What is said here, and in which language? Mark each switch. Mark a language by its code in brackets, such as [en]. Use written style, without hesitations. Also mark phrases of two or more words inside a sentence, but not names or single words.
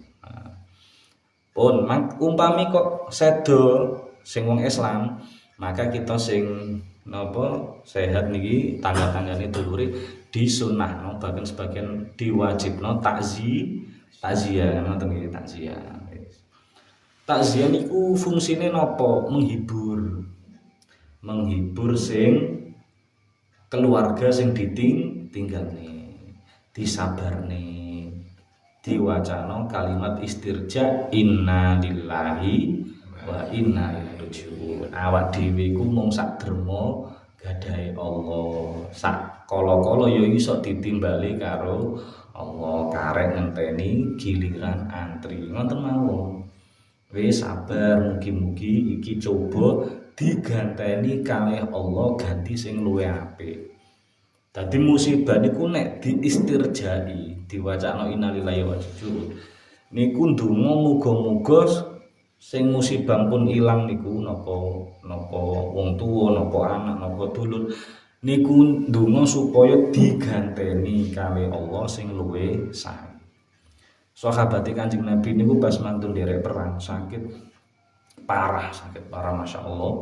[jv] Pun umpami kok sedo sing wong Islam, maka kita sing napa sehat niki tangga-tanggane dulure disunahno bahkan sebagian diwajibno takziah ngoten nggih takziah. Takziah niku fungsine napa? Menghibur sing keluarga sing ditinggalne, disabarne, diwacana kalimat istirja [ar] إنا لله وإنا إليه راجعون. [jv] Awak dhewe iku mung sak derma gadahe Allah. Sak kala-kala ya iso ditimbali karo Allah, karek ngenteni giliran antri. Ngoten mawon. Wis sabar, mugi-mugi iki coba diganteni kalih Allah ganti sing luwih apik. Dadi musibah niku nek diistirjai, diwacana [ar] إنا لله وإنا إليه راجعون. [jv] Niku ndonga muga-muga sing musibah pun ilang niku napa wong tuwa, napa anak, napa dulur niku ndonga supaya diganteni kalih Allah sing luwih sae. Sahabat Kanjeng Nabi niku pas mantun derek perang sakit parah [ar] ما شاء الله.